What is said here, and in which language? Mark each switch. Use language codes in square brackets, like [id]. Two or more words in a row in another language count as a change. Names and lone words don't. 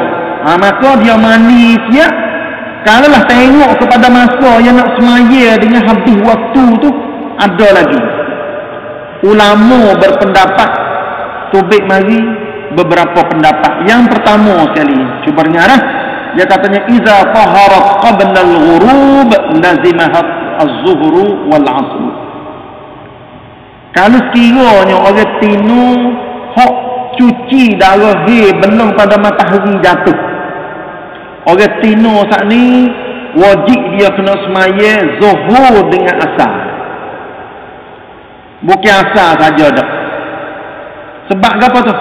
[ms] Maka dia mandi siap. Kalau lah tengok kepada masa yang nak semaya dengan habis waktu tu, ada lagi. Ulama berpendapat, tubik mari beberapa pendapat. Yang pertama sekali, cuba dengar lah. Dia katanya, [ar] إذا طهرت قبل الغروب لزمها الظهر والعصر. [ms] Kalau sekiranya orang tino hak cuci darah belum pada matahari jatuh, orang tino saat ni wajib dia kena semaya zuhur dengan asar. Bukan asar saja dah. Sebab apa tu?